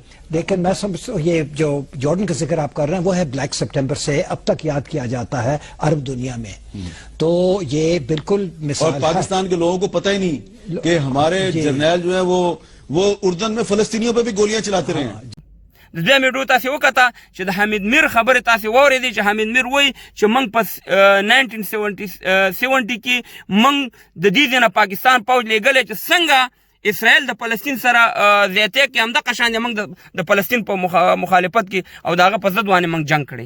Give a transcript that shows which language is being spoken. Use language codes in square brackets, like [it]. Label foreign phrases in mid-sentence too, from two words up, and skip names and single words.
[ur] لیکن میں سمجھ یہ جو جارڈن کا ذکر آپ کر رہے ہیں وہ ہے بلیک ستمبر سے اب تک یاد کیا جاتا ہے عرب دنیا میں. تو یہ بالکل مثال اور پاکستان کے لوگوں کو پتا ہی نہیں کہ ہمارے جرنیل جو ہے وہ اردن میں فلسطینیوں پہ بھی گولیاں چلاتے رہے ہیں. [ps] د دویم ویډیو تاسې وکته چې د حمید میر خبرې تاسې واورېدې چې حمید میر وایي چې موږ په 1970 کې موږ د دې ځای نه پاکستان پوځ لېږلی چې څنګه اسرائیل د فلسطین سره زیاتې کې همدغه شان موږ د فلسطین په مخالفت کې او د هغه په ضد باندې موږ جنګ کړی.